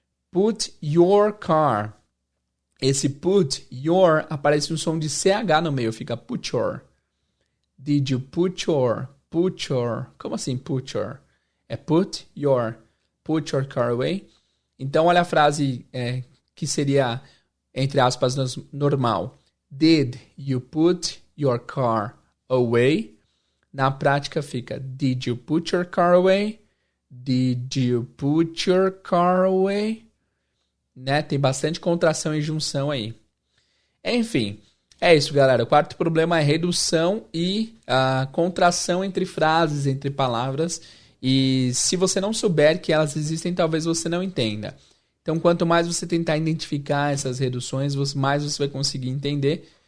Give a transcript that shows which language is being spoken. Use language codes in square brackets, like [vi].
[en] Put your car. [pt] Esse [en] put your [pt] aparece um som de CH no meio, fica [en] put your. Did you put your? Put your. [pt] Como assim [en] put your? [pt] É [en] put your car away. [pt] Então, olha a frase que seria, entre aspas, normal. [en] Did you put your car away? [pt] Na prática fica, [en] did you put your car away? Did you put your car away? [pt] Né? Tem bastante contração e junção aí. Enfim, é isso, galera. O quarto problema é redução e contração entre frases, entre palavras. E se você não souber que elas existem, talvez você não entenda. Então, quanto mais você tentar identificar essas reduções, mais você vai conseguir entender.